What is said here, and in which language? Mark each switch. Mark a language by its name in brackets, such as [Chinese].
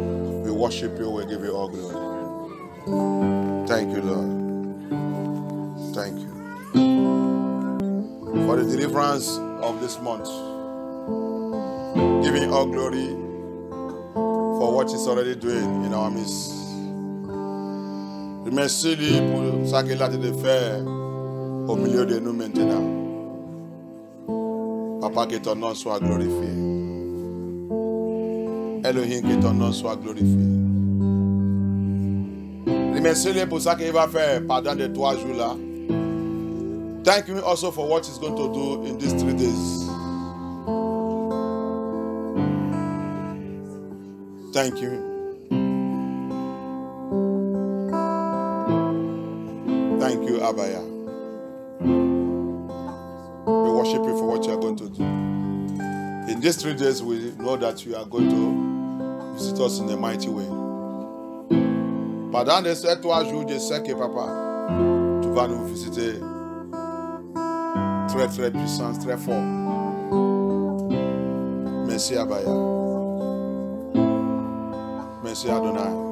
[English] We worship you, we give you all glory. Thank you, Lord. Thank you for the deliverance of this month. Giving all glory for what He's already doing in our midst. [French] Remercie-lui pour ça qu'il a de faire au milieu de nous maintenant. Papa, que ton nom soit glorifié. Elohim, que ton nom soit glorifié. Remercie-le pour ça qu'il va faire pendant les 3 jours là. [English] Thank you also for what He's going to do in these 3 days. Thank you. Thank you, Abaya. We worship you for what you are going to do. In these 3 days, we know that you are going to visit us in a mighty way. [French] Pendant ces 3 jours, je sais que papa, tu vas nous visiter très très puissant, très fort. Merci Abaya. Merci Adonai.